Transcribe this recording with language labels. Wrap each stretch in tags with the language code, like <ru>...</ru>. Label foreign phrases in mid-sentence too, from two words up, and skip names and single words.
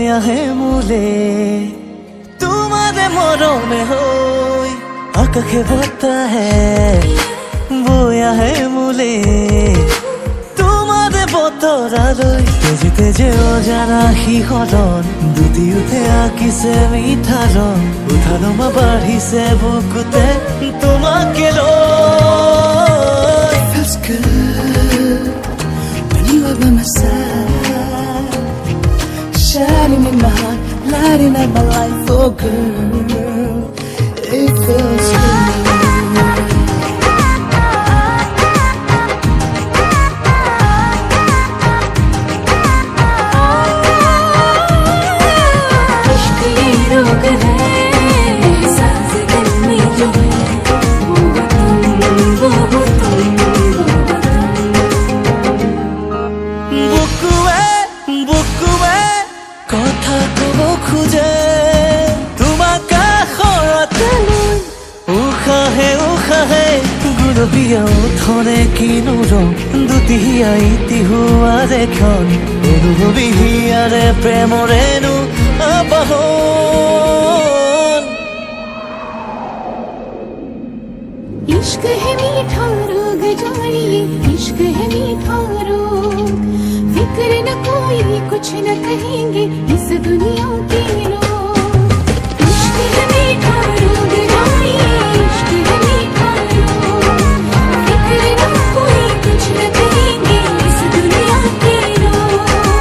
<as>আহে মোলে তোমারে মৰমে হৈ, আকাশে বতাহে বৈ আহে মোলে তোমারে বতৰালৈ। তেজে তেজে অজানা শিহৰণ দুটি উঠে আঁকিছে মিঠা ৰং, উঠালমা বাঢ়িছে বুকুতে তোমাকে লৈ।</as> <en>Feels good when you are by my side, shining in my heart, lighting up my life, oh girl, it feels good.</en> <hi>इश्क ये रोग है, एहसास दिल में जो है, वो तुम</hi> <as>বুকুৱে বুকুৱে কথা কব খোজে, তোমাক কাষৰতে লৈ উশাহে উশাহে গুলপীয়া ওঠৰে কিনো ৰং, দুটি হিয়াই তিহুৱাৰে ক্ষণ, অনুভৱী হিয়াৰে প্ৰেমৰেনো আবাহন।</as> <hi>इश्क है मीठा रोग जानिए, इश्क है मीठा रोग, फिक्र न कोई कुछ न कहेंगे इस दुनिया के लोग। इश्क है मीठा रोग जानिए, इश्क है मीठा रोग, फिक्र न कोई कुछ न कहेंगे इस दुनिया के लोग।</hi>